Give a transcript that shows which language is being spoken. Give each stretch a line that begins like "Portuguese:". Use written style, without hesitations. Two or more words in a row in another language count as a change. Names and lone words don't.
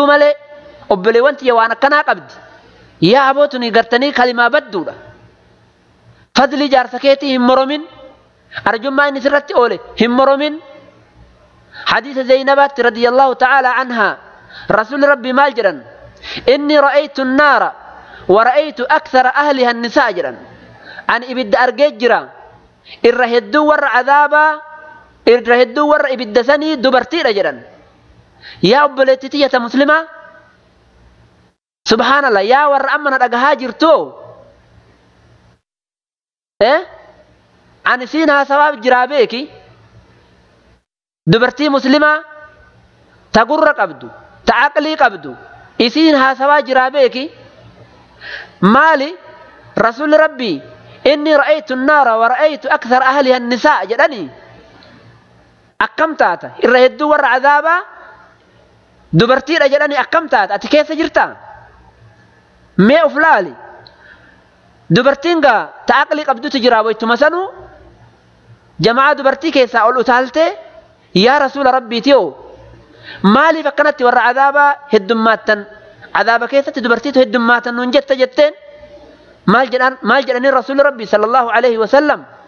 Oromo: malee obboleewwan tiyya waan akkanaa qabdi yaa abootuni gartanii kalimaa badduudha fadli jaarsa keetii hin moromin arjummaa inni sirratti oole hin moromin hadiisa zaynabaatti
Arabic: رضي الله تعالى عنها
Oromo: rasuuli rabbi maal jedhan inni
Arabic: رأيت النار ورأيت أكثر أهلها النساء
Oromo: jedhan an ibidda argee jira irra hedduu warra cadaabaa irra hedduu warra ibidda sanii dubartiidha jedhan yaa obboleettii tiyyata muslimaa subhaanallah yaa warra amma na dhagahaa jirtu an isiin haasawaaf jiraa beeki dubartii muslimaa ta gurra qabdu ta aqlii qabdu isiin haasawaa jiraa beeki maali rasuuli rabbii inni
Arabic: رأيت النار ورأيت أكثر أهلها النساء
Oromo: jedhani akkam taata irra hedduu warra cadaabaa dubartiidha jedhani akkam taata ati keessa jirta mee of laali dubartiin gaa ta aqlii qabdutu jira waytuma sanuu jamaa dubartii keessaa ol utaalte yaa rasuula rabbiitiyo maaliif akkanatti warra cadaabaa heddummaattan cadaaba keessatti dubartiitu heddummaatan nuun jetta jetteen maal jedhanii rasuuli rabbii
Arabic: صلى الله عليه وسلم